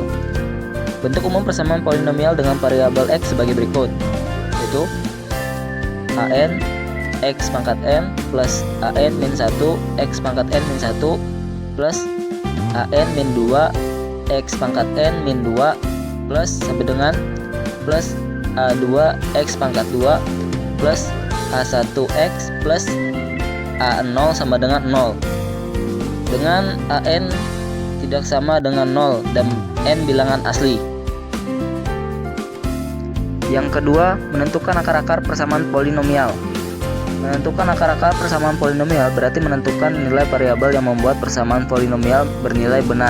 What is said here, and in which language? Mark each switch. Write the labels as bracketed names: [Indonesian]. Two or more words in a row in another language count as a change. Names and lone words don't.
[Indonesian] Bentuk umum persamaan polinomial dengan variabel x sebagai berikut, yaitu an x pangkat n plus an min 1 x pangkat n min 1 plus an min 2 x pangkat n min 2 plus sampai dengan plus a2 x pangkat 2 plus a1 x plus a0 sama dengan 0. dengan AN tidak sama dengan 0 dan N bilangan asli. Yang kedua, menentukan akar-akar persamaan polinomial. Menentukan akar-akar persamaan polinomial berarti menentukan nilai variabel yang membuat persamaan polinomial bernilai benar.